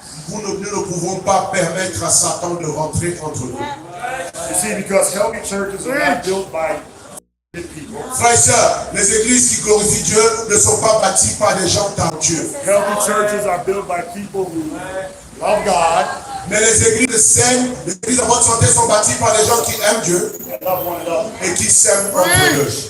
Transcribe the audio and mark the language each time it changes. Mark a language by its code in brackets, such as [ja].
[fr] Nous ne pouvons pas permettre à Satan de rentrer entre nous. [en] You see, because healthy churches are not built by good people. [fr] Frères et sœurs, les églises qui glorifient Dieu ne sont pas bâties par des gens talentueux. [en] Healthy churches are built by people who love God [fr] Mais les églises saines, les églises en bonne santé sont bâties par des gens qui aiment Dieu [en] and love one another. [fr] et qui s'aiment entre eux.